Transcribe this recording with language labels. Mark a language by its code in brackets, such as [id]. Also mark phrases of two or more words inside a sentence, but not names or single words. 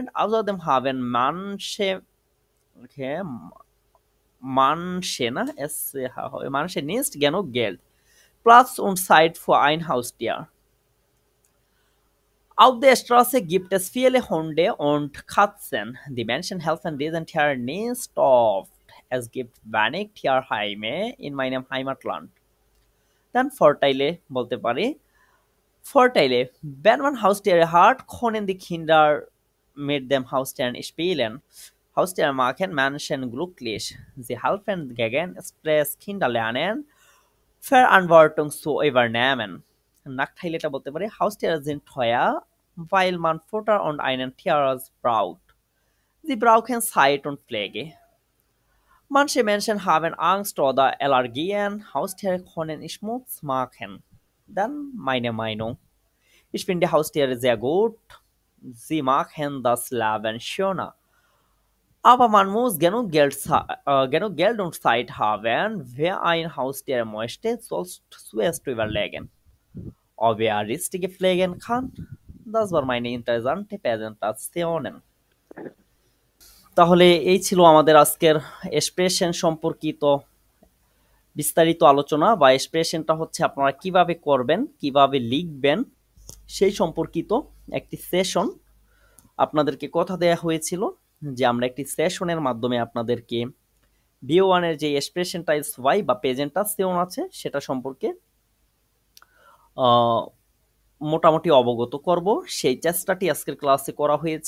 [de] Außerdem haben okay, manche nicht genug Geld, Platz und Zeit für ein Haustier. Auf der Straße gibt es viele Hunde und Katzen. Die Menschen helfen diesen Tieren nicht oft. Es gibt wenig Tierheime in meinem Heimatland. Dann Vorteile [bn] বলতে পারি। [de] Vorteile: Wenn man Haustiere hat, können die Kinder mit dem Haustieren spielen. Haustiere machen Menschen glücklich. Sie helfen gegen Stress, Kinder lernen, Verantwortung zu übernehmen. Nachteile [bn] এটা বলতে পারি [de] Haustiere sind teuer, weil man Futter und einen Tierarzt braucht. Sie brauchen Zeit und Pflege. Manche Menschen haben Angst oder Allergien. Haustiere können Schmutz machen. Dann meine Meinung. Ich finde Haustiere sehr gut. Sie machen das Leben schöner. Aber man muss genug Geld und Zeit haben. Wer ein Haustier möchte, soll zuerst überlegen, ob er richtige pflegen kann. Das war meine interessante Präsentationen. [bn] তাহলে এই ছিল আমাদের আজকের এক্সপ্রেশন সম্পর্কিত বিস্তারিত আলোচনা, বা এক্সপ্রেশনটা হচ্ছে আপনারা কিভাবে করবেন, কিভাবে লিখবেন সেই সম্পর্কিত একটি সেশন। আপনাদেরকে কথা দেয়া হয়েছিল যে আমরা একটি সেশনের মাধ্যমে আপনাদেরকে B1 এর যে [en] expression types [bn] ওয়াই বা প্রেজেন্টেশন আছে সেটা সম্পর্কে মোটামুটি অবগত করব, সেই চেষ্টাটি আজকের ক্লাসে করা হয়েছে।